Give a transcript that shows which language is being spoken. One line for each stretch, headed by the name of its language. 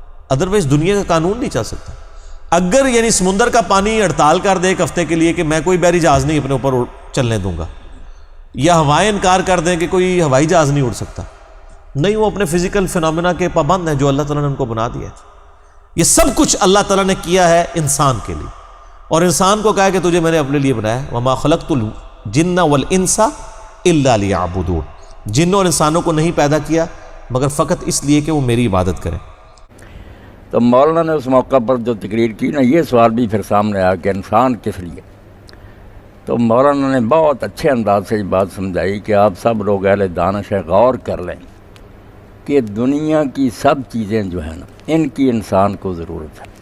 Urdu: Otherwise دنیا کا قانون نہیں چل سکتا. اگر یعنی سمندر کا پانی ہڑتال کر دے ایک ہفتے کے لیے کہ میں کوئی بحری جہاز نہیں اپنے اوپر چلنے دوں گا، یا ہوائیں انکار کر دیں کہ کوئی ہوائی جہاز نہیں اڑ سکتا، نہیں، وہ اپنے فزیکل فینومینا کے پابند ہیں جو اللہ تعالیٰ نے ان کو بنا دیا ہے. یہ سب کچھ اللہ تعالیٰ نے کیا ہے انسان کے لیے، اور انسان کو کہا کہ تجھے میں نے اپنے لیے بنایا.
Arabic: وما خلقت الجن والانس الا لیعبدون.
Urdu: جنوں اور انسانوں کو نہیں پیدا کیا مگر فقط اس لیے کہ وہ میری عبادت کریں. تو مولانا نے اس موقع پر جو تقریر کی نا، یہ سوال بھی پھر سامنے آیا کہ انسان کس لیے. تو مولانا نے بہت اچھے انداز سے یہ بات سمجھائی کہ آپ سب لوگ اہل دانش غور کر لیں کہ دنیا کی سب چیزیں جو ہیں نا، ان کی انسان کو ضرورت ہے.